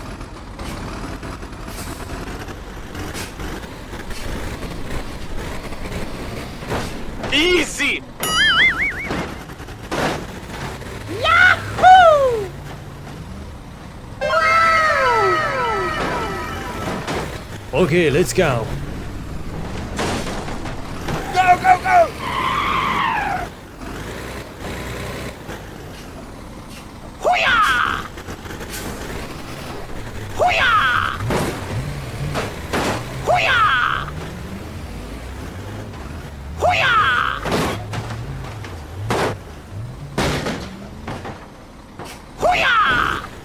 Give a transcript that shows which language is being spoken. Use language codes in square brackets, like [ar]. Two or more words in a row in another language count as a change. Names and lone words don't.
[en] Easy! Yahoo! Okay, let's go. Go, go, go! Hoo-yah! Hoo-yah! Hoo-yah! Hoo-yah! Hoo-yah!